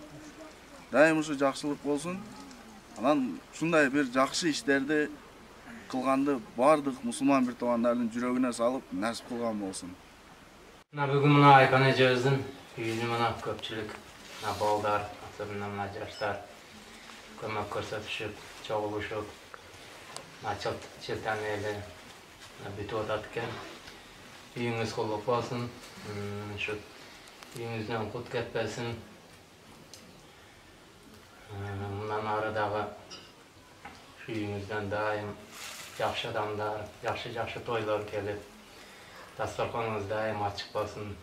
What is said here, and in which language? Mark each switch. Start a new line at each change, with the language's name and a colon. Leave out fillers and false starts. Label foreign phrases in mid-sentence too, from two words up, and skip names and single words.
Kyrgyz: Дайым ушу жакшылык болсун. Анан ушундай бир жакшы иштерди кылганды бардык мусулман бир туугандардын жүрөгүнө салып насип кылган болсун. Бүгүн мына Айкан эжебиздин үйүнө мына көпчүлүк балдар, особенно мына жаштар
Uzbek: kömek ko'rsatishib, cho'g'ilishib, chetdan eli bitib o'tadigan. Uyingiz qutlug' bo'lsin. Shu uyingizdan qut ketmasin. Bundan aradagi shu uyingizdan doim yaxshi odamlar, yaxshi to'ylar kelib, dasturxoningiz doim ochiq bo'lsin.